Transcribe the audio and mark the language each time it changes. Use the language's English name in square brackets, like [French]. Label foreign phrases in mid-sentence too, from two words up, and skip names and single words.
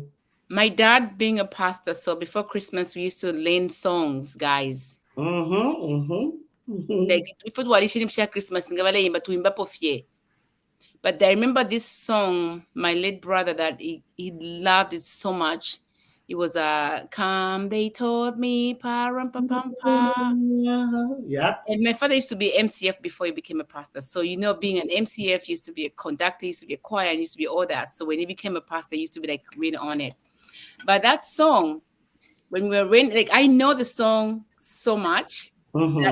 [English] My dad being a pastor, so before Christmas we used to learn songs, guys. Mm-hmm. Mm-hmm. Like if it was Christmas, but But I remember this song, my late brother, that he loved it so much. It was Come, they told me, pa rum pa pam pa. Yeah. And my father used to be MCF before he became a pastor. So, being an MCF used to be a conductor, used to be a choir, and used to be all that. So when he became a pastor, he used to be like really on it. But that song, when we were in, like I know the song so much that